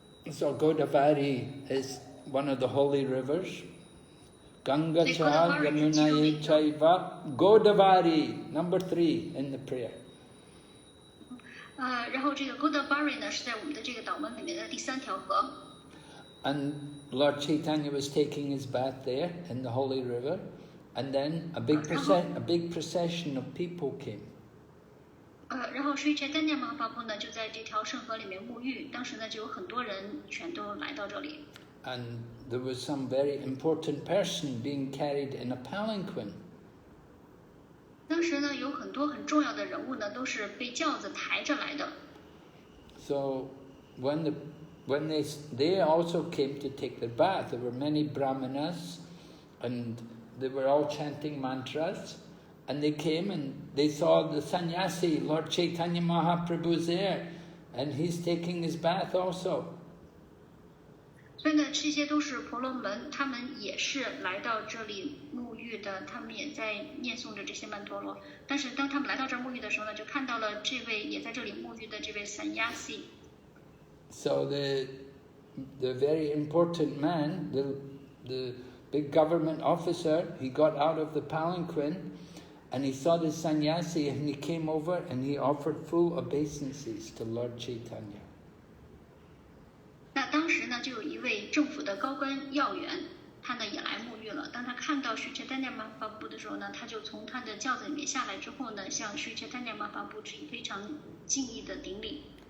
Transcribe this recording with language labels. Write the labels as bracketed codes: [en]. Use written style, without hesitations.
[en] So Godavari is one of the holy rivers. [sa] Ganga cha yamunaye chaiva Godavari, [en] number 3 in the prayer. [zh] 然后这个 Godavari 呢是在我们的这个祷文里面的第3条河。 [en] And Lord Caitanya was taking his bath there in the holy river, and then a big procession of people came. [zh] 然后Sri Caitanya Mahaprabhu 呢就在这条圣河里面沐浴，当时呢就有很多人全都来到这里。 [en] And there was some very important person being carried in a palanquin. [zh] 当时呢有很多很重要的人物呢都是被轿子抬着来的。 [en] So when they also came to take their bath, there were many brahmanas, and they were all chanting mantras. And they came and they saw the sannyasi, Lord Caitanya Mahaprabhu's there, and he's taking his bath also. [zh] 所以呢，这些都是婆罗门，他们也是来到这里沐浴的，他们也在念诵着这些曼陀罗。但是当他们来到这儿沐浴的时候呢，就看到了这位也在这里沐浴的这位 sannyasi。 [en] So the very important man, the big government officer, he got out of the palanquin. And he saw the sannyasi and he came over and he offered full obeisances to Lord Caitanya. [zh] 那当时呢，就有一位政府的高官要员，他呢也来沐浴了。当他看到Sri Chaitanya Mahaprabhu的时候呢，他就从他的轿子里面下来之后呢，向Sri Chaitanya Mahaprabhu致以非常敬意的顶礼。